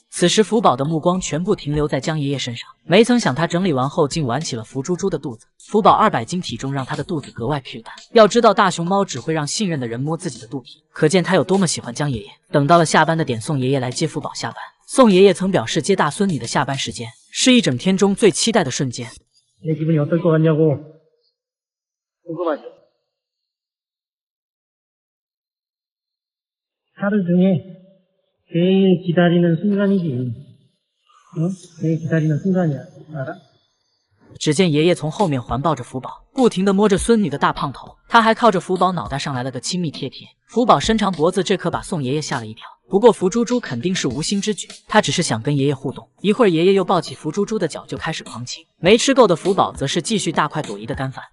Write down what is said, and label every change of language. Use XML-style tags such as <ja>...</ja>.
<zh>此时福宝的目光全部停留在江爷爷身上，没曾想他整理完后竟玩起了福猪猪的肚子。福宝200斤体重让他的肚子格外屁大，要知道大熊猫只会让信任的人摸自己的肚皮，可见他有多么喜欢江爷爷。等到了下班的点，宋爷爷爷来接福宝下班。宋爷爷曾表示，接大孙女的下班时间是一整天中最期待的瞬间。</zh> <ko>내 기분이 어떨 것 같냐고 궁금하죠? 하루 중에 제일 기다리는 순간이지. 응? 제일 기다리는 순간이야. 알아?</ko> <zh>只见爷爷从后面环抱着福宝，不停地摸着孙女的大胖头，他还靠着福宝脑袋上来了个亲密贴贴。福宝伸长脖子，这可把宋爷爷吓了一跳。不过福猪猪肯定是无心之举，他只是想跟爷爷互动。一会儿，爷爷又抱起福猪猪的脚就开始狂亲。没吃够的福宝则是继续大快朵颐的干饭。</zh>